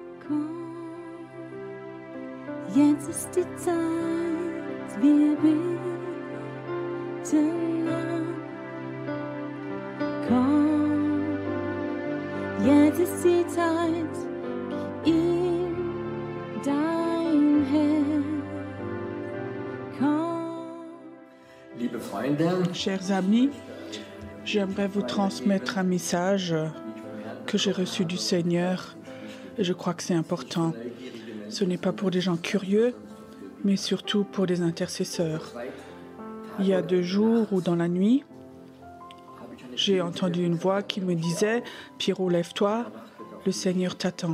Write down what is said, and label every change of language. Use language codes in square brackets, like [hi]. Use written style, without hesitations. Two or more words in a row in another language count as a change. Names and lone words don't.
[de] Jetzt ist die Zeit, wir beten an. Komm, jetzt ist die Zeit, gib ihm dein Herz. Komm. Liebe Freunde, [fr] Chers amis, j'aimerais vous transmettre un message que j'ai reçu du Seigneur et je crois que c'est important. Ce n'est pas pour des gens curieux, mais surtout pour des intercesseurs. Il y a 2 jours ou dans la nuit, j'ai entendu une voix qui me disait « Pierrot, lève-toi, le Seigneur t'attend ».